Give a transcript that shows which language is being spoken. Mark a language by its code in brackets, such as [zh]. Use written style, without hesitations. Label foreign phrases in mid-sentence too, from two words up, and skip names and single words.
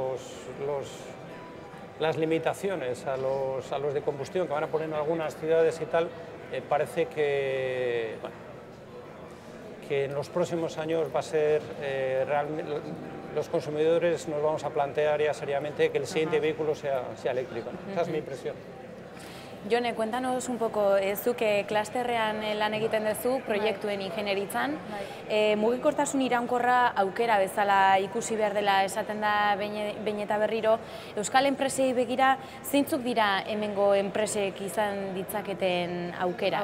[es] las limitaciones a los de combustión que van a poner en algunas ciudades y tal, parece que, bueno, que en los próximos años va a ser realmente, los consumidores nos vamos a plantear ya seriamente que el siguiente vehículo sea eléctrico. Esa es mi impresión. Jone, cuéntanos un poco, [eu] zuk klasterrean lan egiten duzu, proiektuen ingenieritzan. Mugikortasun iraunkorra aukera bezala ikusi behar dela esaten da behin eta berriro. Euskal enpresei begira, zeintzuk dira hemengo enpresek izan ditzaketen aukerak?